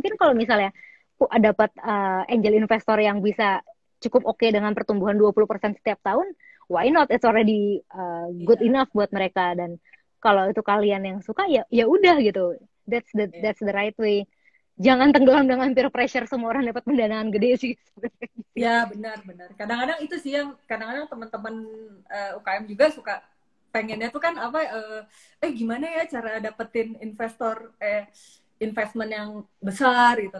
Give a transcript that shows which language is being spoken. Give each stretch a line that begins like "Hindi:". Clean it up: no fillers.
Indonesian: Mungkin kalau misalnya dapat angel investor yang bisa cukup oke dengan pertumbuhan 20% setiap tahun,
English: why not? It's already good enough
Indonesian: buat mereka. Dan kalau itu kalian yang suka ya ya udah gitu.
English: That's the right way.
Indonesian: Jangan tenggelam dengan peer pressure semua orang dapat pendanaan gede sih. Ya benar-benar. Kadang-kadang itu sih yang kadang-kadang teman-teman UKM juga suka pengennya tuh kan apa gimana ya cara dapetin investor investment yang besar gitu.